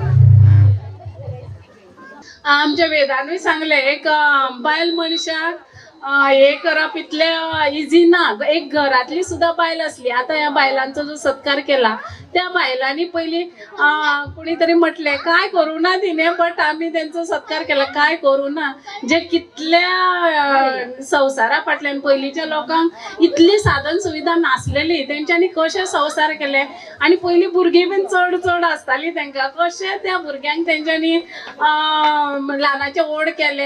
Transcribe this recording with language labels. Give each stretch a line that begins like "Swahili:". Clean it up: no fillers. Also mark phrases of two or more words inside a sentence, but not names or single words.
Konkani: आमच्या वेदांनी सांगले एक बायल मनशाक हे करप इतले इझी ना.
Marathi: एक घरातली सुद्धा बायल असली, आता या बायलांचा जो सत्कार केला त्या बायलांनी पहिली कोणीतरी म्हटले काय करू ना तिने, बट आम्ही त्यांचा सत्कार केला.
Konkani: काय करू ना, जे कितल्या संवसारा फाटल्यान पयलींच्या लोकांक इतली साधन सुविधा नासलेली, तेंच्यांनी कशे संवसार केले. आणि पयलीं भुरगीं बीन चड चड आसताली, तेंकां कशे त्या भुरग्यांक तेंच्यांनी ल्हानाचे व्हड केले.